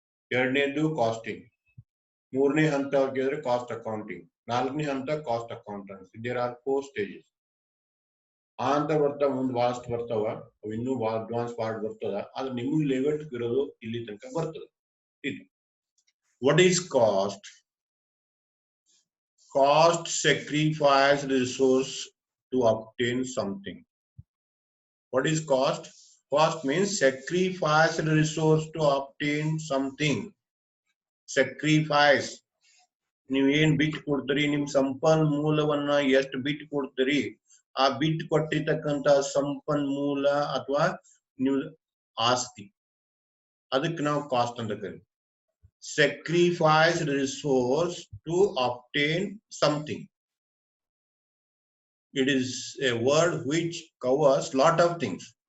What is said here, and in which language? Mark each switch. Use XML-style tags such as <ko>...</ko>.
<kn>ಎರಡನೇದು ಕಾಸ್ಟಿಂಗ್. ಮೂರನೇ ಹಂತ ಕೇಳಿದ್ರೆ ಕಾಸ್ಟ್ ಅಕೌಂಟಿಂಗ್. ನಾಲ್ಕನೇ ಹಂತ cost accountancy.</kn> <en>There are 4 stages.</en> <kn>ಆ ಅಂತ ಬರ್ತಾವ, ಮುಂದೆ ಬಹಳಷ್ಟು ಬರ್ತಾವ, ಅವು ಇನ್ನೂ ಬಹಳ ಅಡ್ವಾನ್ಸ್ ಪಾರ್ಟ್ ಬರ್ತದ. ಆದ್ರೆ ನಿಮ್ಗೆ ಲೆವೆಲ್ ಇರೋದು ಇಲ್ಲಿ ತನಕ ಬರ್ತದೆ.</kn> <en>ಇದು what is cost? Cost sacrifice resource to obtain something. What is cost? Cost means sacrifice resource to obtain something. Sacrifice.</en> <kn>ನೀವು ಏನ್ ಬಿಟ್ಟು ಕೊಡ್ತೀರಿ, ನಿಮ್ ಸಂಪನ್ಮೂಲವನ್ನ ಎಷ್ಟು ಬಿಟ್ಟು ಕೊಡ್ತೀರಿ, ಆ ಬಿಟ್ಟು ಕೊಟ್ಟಿರ್ತಕ್ಕಂತ ಸಂಪನ್ಮೂಲ ಅಥವಾ ನೀವು ಆಸ್ತಿ, ಅದಕ್ಕೆ ನಾವು ಕಾಸ್ಟ್ ಅಂತ ಕರೀತೀವಿ.</kn> <en>Sacrifice resource to obtain something. It is a word which covers lot of things.</en>